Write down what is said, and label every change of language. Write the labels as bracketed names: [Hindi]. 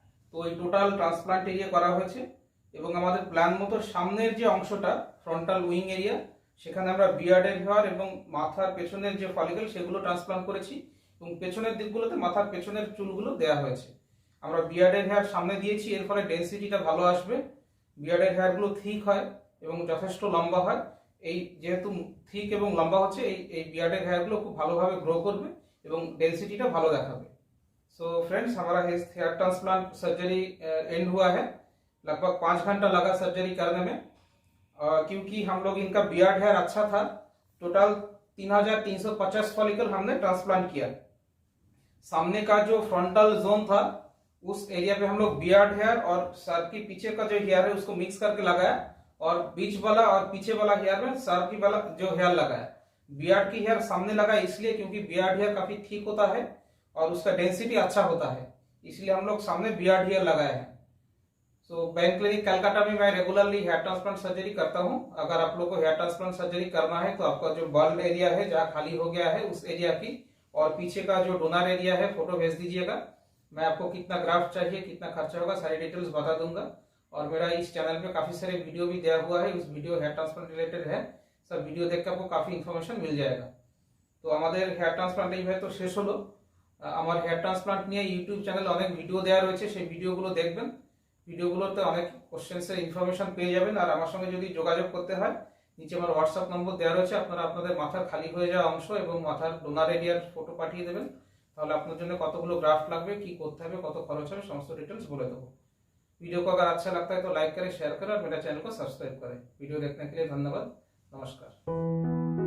[Bangla] তো এই total transplant area করা হয়েছে এবং আমাদের প্ল্যান মতো সামনের যে অংশটা ফ্রন্টাল উইং এরিয়া, সেখানে আমরা বিয়ার্ডের হেয়ার এবং মাথার পেছনের যে ফলিকল সেগুলো ট্রান্সপ্লান্ট করেছি এবং পেছনের দিকগুলোতে মাথার পেছনের চুলগুলো দেওয়া হয়েছে। আমরা বিয়ার্ডের হেয়ার সামনে দিয়েছি, এর ফলে ডেন্সিটিটা ভালো আসবে, বিয়ার্ডের হেয়ারগুলো থিক হয় এবং যথেষ্ট লম্বা হয়। এই যেহেতু থিক এবং লম্বা হচ্ছে, এই বিয়ার্ডের হেয়ারগুলো খুব ভালোভাবে গ্রো করবে এবং ডেंसिटी ভালো देखाবে। [Hindi] सो फ्रेंड्स, हमारा हेयर ट्रांसप्लांट सर्जरी एंड हुआ है। लगभग 5 घंटा लगा सर्जरी करने में, क्योंकि हम लोग इनका बियर्ड हेयर अच्छा था। टोटल 3350 फॉलिकल हमने ट्रांसप्लांट किया। सामने का जो फ्रंटल जोन था उस एरिया पे हम लोग बियर्ड हेयर और सर के पीछे का जो हेयर है उसको मिक्स करके लगाया, और बीच वाला और पीछे वाला हेयर में सर की वाला जो हेयर लगाया। बियर्ड की हेयर सामने लगा इसलिए क्योंकि बियर्ड हेयर काफी थिक होता है और उसका डेंसिटी अच्छा होता है, इसलिए हम लोग सामने बियर्ड हेयर लगाए हैं। सो बैंक क्लिनिक कलकत्ता में मैं रेगुलरली हेयर ट्रांसप्लांट सर्जरी करता हूं। अगर आप लोग को हेयर ट्रांसप्लांट सर्जरी करना है तो आपका जो बल्ड एरिया है जहाँ खाली हो गया है उस एरिया की और पीछे का जो डोनर एरिया है फोटो भेज दीजिएगा। मैं आपको कितना ग्राफ्ट चाहिए, कितना खर्चा होगा, सारी डिटेल्स बता दूंगा। और मेरा इस चैनल पे काफी सारे वीडियो भी दिया हुआ है, उस वीडियो हेयर ट्रांसप्लांट रिलेटेड है, सब वीडियो देख के आपको काफी इन्फॉर्मेशन मिल जाएगा। [Bangla] तो আমাদের হেয়ার ট্রান্সপ্লান্ট এইভাবে তো শেষ হলো। আমার হেয়ার ট্রান্সপ্লান্ট নিয়ে ইউটিউব চ্যানেলে অনেক ভিডিও দেওয়া রয়েছে, সেই ভিডিওগুলো দেখবেন। ভিডিওগুলোতে অনেক কোশ্চেন্সের ইনফরমেশন পেয়ে যাবেন। আর আমার সঙ্গে যদি যোগাযোগ করতে হয়, নিচে আমার হোয়াটসঅ্যাপ নম্বর দেওয়া রয়েছে, আপনারা আপনাদের মাথার খালি হয়ে যাওয়া অংশ এবং মাথার ডোনার এরিয়ার ফটো পাঠিয়ে দেবেন। তাহলে আপনার জন্য কতগুলো ग्राफ्ट লাগবে, কি করতে হবে, কত খরচ হবে, সমস্ত डिटेल्स बोले देबो। [Hindi] वीडियो को अगर अच्छा लगता है तो लाइक करें, शेयर करें और मेरा चैनल को सब्सक्राइब करें। वीडियो देखने के लिए धन्यवाद। नमस्कार।